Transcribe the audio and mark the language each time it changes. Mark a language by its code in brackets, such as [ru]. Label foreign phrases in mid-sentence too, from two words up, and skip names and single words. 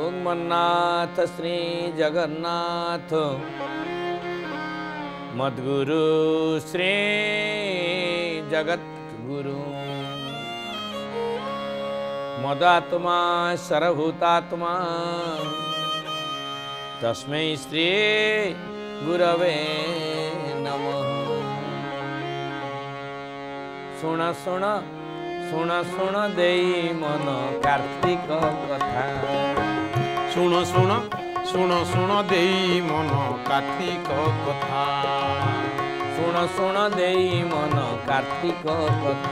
[sa] श्रीमन्नाथ श्री जगन्नाथ मद्गुरु श्री जगद्गुरु मदात्मा सर्वभूतात्मा तस्मै श्री गुरवे नमः। [or] ଶୁଣ ଶୁଣ ଶୁଣ ଶୁଣ ଦେଇ ମନ କାର୍ତ୍ତିକ କଥା। ଶୁଣ ଶୁଣ ଶୁଣ ଶୁଣ ଦେଇ ମନ କାର୍ତ୍ତିକ କଥା। ଶୁଣ ଶୁଣ ଦେଇ ମନ କାର୍ତ୍ତିକ କଥା।